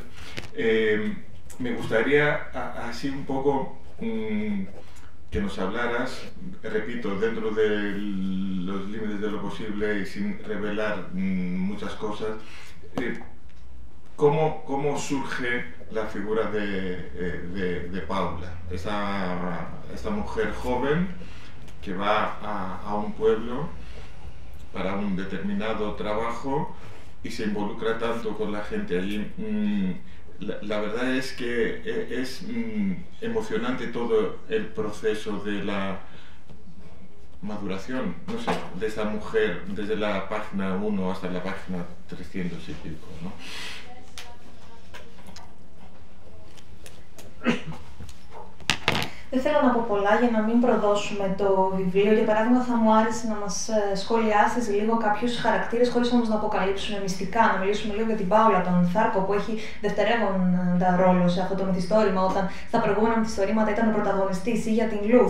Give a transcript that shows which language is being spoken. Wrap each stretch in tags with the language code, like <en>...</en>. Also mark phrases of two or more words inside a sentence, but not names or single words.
<es>Me gustaría así un poco que nos hablaras, repito, dentro de los límites de lo posible y sin revelar muchas cosas, ¿cómo surge la figura de Paula, esta mujer joven que va a un pueblo para un determinado trabajo y se involucra tanto con la gente allí? La verdad es que es emocionante todo el proceso de la maduración, no sé, de esta mujer desde la página 1 hasta la página 300 y pico, ¿no?</es> <el>Δεν θέλω να πω πολλά για να μην προδώσουμε το βιβλίο. Για παράδειγμα, θα μου άρεσε να μας σχολιάσεις λίγο κάποιους χαρακτήρες, χωρίς όμως να αποκαλύψουμε μυστικά, να μιλήσουμε λίγο για την Πάουλα, τον Θάρκο, που έχει δευτερεύοντα ρόλο σε αυτό το μυθιστόρημα, όταν στα προηγούμενα μυθιστορήματα ήταν ο πρωταγωνιστής, ή για την Λουθ.</el>